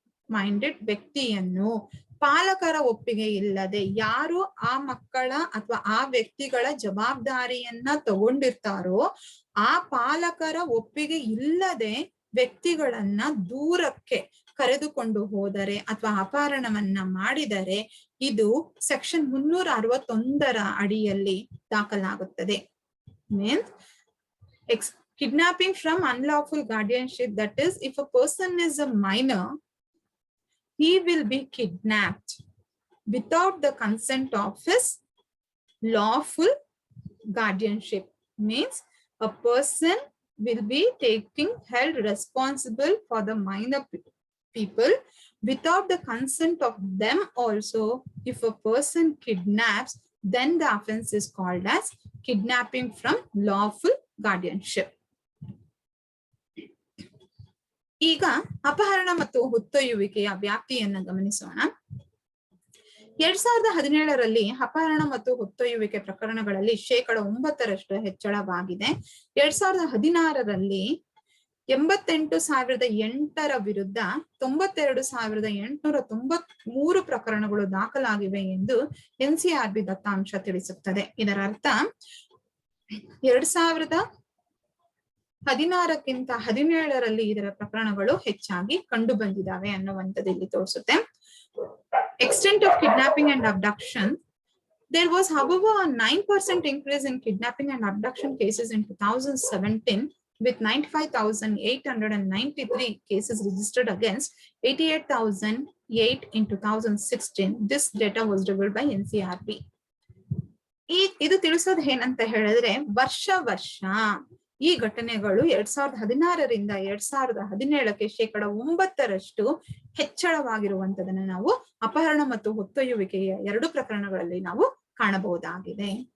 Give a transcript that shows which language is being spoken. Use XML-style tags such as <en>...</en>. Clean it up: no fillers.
<kn>Minded ವ್ಯಕ್ತಿಯನ್ನು ಪಾಲಕರ ಒಪ್ಪಿಗೆ ಇಲ್ಲದೆ ಯಾರು ಆ ಮಕ್ಕಳ ಅಥವಾ ಆ ವ್ಯಕ್ತಿಗಳ ಜವಾಬ್ದಾರಿಯನ್ನ ತಗೊಂಡಿರ್ತಾರೋ ಆ ಪಾಲಕರ ಒಪ್ಪಿಗೆ ಇಲ್ಲದೆ ವ್ಯಕ್ತಿಗಳನ್ನ ದೂರಕ್ಕೆ ಕರೆದುಕೊಂಡು ಹೋದರೆ ಅಥವಾ ಅಪಹರಣವನ್ನ ಮಾಡಿದರೆ ಇದು ಸೆಕ್ಷನ್ 361ರ ಅಡಿಯಲ್ಲಿ ದಾಖಲಾಗುತ್ತದೆ.</kn> <en>Means kidnapping from unlawful guardianship, that is, if a person is a minor, he will be kidnapped. without the consent of his lawful guardianship. Means a person will be held responsible for the minor people without the consent of them also. If a person kidnaps, then the offense is called as kidnapping from lawful guardianship.</en> <kn>ಈಗ ಅಪಹರಣ ಮತ್ತು ಹೊತ್ತೊಯ್ಯುವಿಕೆಯ ವ್ಯಾಪ್ತಿಯನ್ನು ಗಮನಿಸೋಣ. 2017ರಲ್ಲಿ ಅಪಹರಣ ಮತ್ತು ಹೊತ್ತೊಯ್ಯುವಿಕೆ ಪ್ರಕರಣಗಳಲ್ಲಿ 9% ಹೆಚ್ಚಳವಾಗಿದೆ. 2016ರಲ್ಲಿ 88,008 ವಿರುದ್ಧ 92,893 ಪ್ರಕರಣಗಳು ದಾಖಲಾಗಿವೆ ಎಂದು NCRB ದತ್ತಾಂಶ ತಿಳಿಸುತ್ತದೆ. ಇದರ ಅರ್ಥ 2016ಕ್ಕಿಂತ 17ರಲ್ಲಿ ಇದರ ಪ್ರಕರಣಗಳು ಹೆಚ್ಚಾಗಿ ಕಂಡು ಬಂದಿದ್ದಾವೆ ಅನ್ನುವಂಥದ್ದು ಇಲ್ಲಿ ತೋರಿಸುತ್ತೆ.</kn> <en>Extent of kidnapping and abduction. There was, however, a 9% increase in kidnapping and abduction cases in 2017, with 95,893 cases registered against 88,008 in 2016. This data was revealed by NCRB.</en> <kn>ಇದು ತಿಳಿಸೋದು ಏನಂತ ಹೇಳಿದ್ರೆ, ವರ್ಷ ಈ ಘಟನೆಗಳು 2016ರಿಂದ 2017ಕ್ಕೆ 9% ಹೆಚ್ಚಳವಾಗಿರುವಂತದನ್ನ ನಾವು ಅಪಹರಣ ಮತ್ತು ಹೊತ್ತೊಯ್ಯುವಿಕೆಯ 2 ಪ್ರಕರಣಗಳಲ್ಲಿ ನಾವು ಕಾಣಬಹುದಾಗಿದೆ.</kn>